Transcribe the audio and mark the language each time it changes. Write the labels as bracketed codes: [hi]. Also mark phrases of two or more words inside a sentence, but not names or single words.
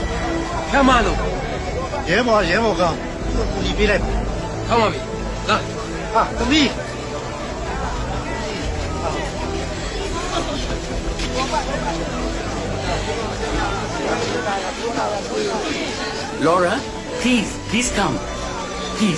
[zh] 干嘛呢？ [my] ရဲဘောကကူညီပေးလိုက်ပါ [en] Come on me. [zh] 来。 [my] သမီး [en] Laura, please come. Please.